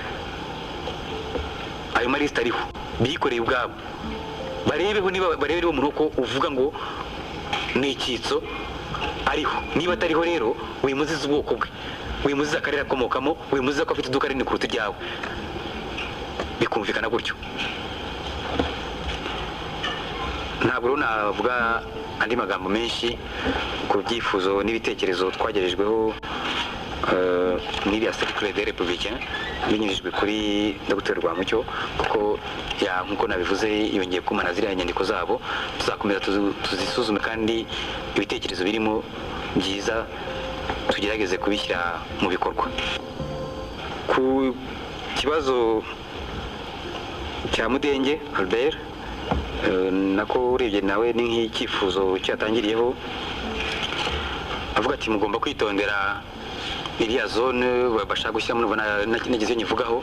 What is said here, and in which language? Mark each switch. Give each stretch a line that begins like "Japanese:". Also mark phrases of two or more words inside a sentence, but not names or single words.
Kinyarwanda: ayo marisita ariho bikoreye ubwabo barebeho umuntu ko uvuga ngo ni icyitso ariho niba atariho rero wimuziza ubwoko bwe wimuziza akarere akomokamo wimuziza ko afite iduka rinini kuruta iryawe bikumvikana gutyo ntabwo rero navuga andi magambo menshi ku byifuzo n'ibitekerezo twagerejweho n'iriya
French: cercle des républicains
Kinyarwanda: binyujijwe kuri Dr Rwamucyo kuko nkuko nabivuze yongeye kumana ziriya nyandiko zabo tuzakomeza tuzisuzume kandi ibitekerezo birimo byiza tugerageze kubishyira mu bikorwa ku kibazo cya Mudenge Albert nako urebye nawe ni nk'icyifuzo cyatangiriyeho avuga ati mugomba kwitondera iriya zone bashaka gushyira muri nageze nyivugaho